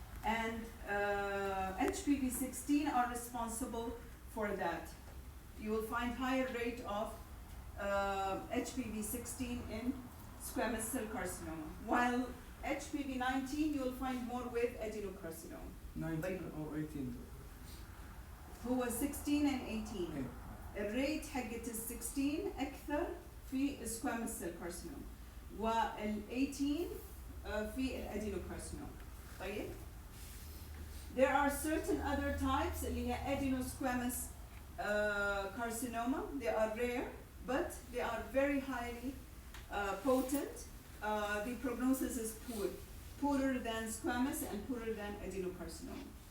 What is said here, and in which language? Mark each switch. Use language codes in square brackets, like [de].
[en] And HPV 16 are responsible for that. You will find higher rate of HPV 16 in squamous cell carcinoma, while HPV 19 you will find more with adenocarcinoma. 19 or 18? Who was 16 and 18? [ar] الريت حقت ال 16 أكثر في squamous cell carcinoma وال 18 في الادينوكارسينوما. طيب [en] there are certain other types [ar] اللي هي [en] adenosquamous carcinoma. They are rare but they are very highly potent. The prognosis is poorer than squamous and poorer than adenocarcinoma.